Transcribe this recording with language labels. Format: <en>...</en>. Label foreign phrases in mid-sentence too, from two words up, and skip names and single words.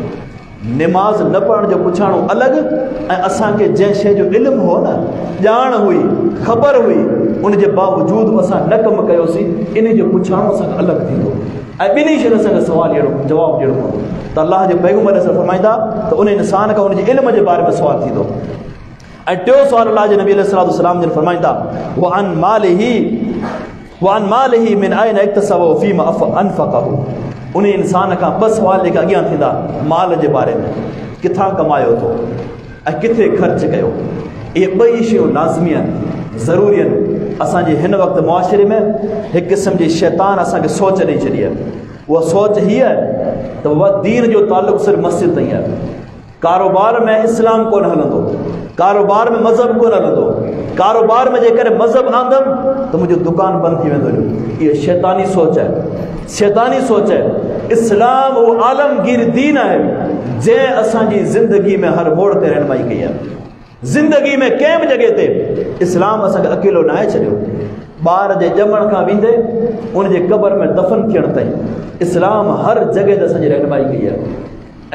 <sd>निमाज़ न पढ़ण जो पुछाणो अलॻि ऐं असांखे जंहिं शइ जो इल्मु हो न, ॼाण हुई, ख़बर हुई, उनजे बावजूदि असां न कमु कयोसीं, इन जो पुछाणो असांखे अलॻि थींदो ऐं ॿिन्ही शयुनि असांखे सवालु जवाबु ॾियणो पवंदो। त अल्लाह जे पैगंबर असां फरमाईंदा त उन इंसान खां उनजे इल्म जे बारे में सुवालु थींदो। ऐं टियों सुवालु अल्लाह जे नबी अलैहिस्सलाम जन फरमाईंदा</sd> <ar>وعن ماله من أين اكتسبه فيما أنفقه,</ar> <sd>उन इंसान खां ॿ सुवाल जेके अॻियां थींदा माल जे बारे में, किथां कमायो थो ऐं किथे ख़र्च कयो। इहे ॿई शयूं लाज़मी आहिनि, ज़रूरी आहिनि। असांजे हिन वक़्तु मुआशिरे में हिकु क़िस्म जी शैतान असांखे सोच ॾेई छॾी आहे। उहा सोच हीअ आहे त उहा दीन जो तालुक़ सिर्फ़ु मस्जिद ताईं आहे। कारोबार में इस्लाम कोन हलंदो, कारोबार में मज़हब कोन हलंदो। कारोबार में जेकॾहिं मज़हब आंदमि त मुंहिंजो दुकानु बंदि थी वेंदो। इहा शैतानी सोच आहे,</sd> <ur>شیطانی سوچ ہے.</ur> <sd>इस्लाम</sd> <ur>وہ عالمگیر دین ہے</ur> <sd>जंहिं असांजी ज़िंदगी में हर मोड़ ते रहनुमाई कई आहे। ज़िंदगी में कंहिं बि जॻह ते इस्लाम असांखे अकेलो न आहे छॾियो। ॿार जे ॼमण खां वेंदे उन जे क़बर में दफ़न थियण ताईं इस्लाम हर जॻह ते असांजी रहनुमाई कई आहे।</sd>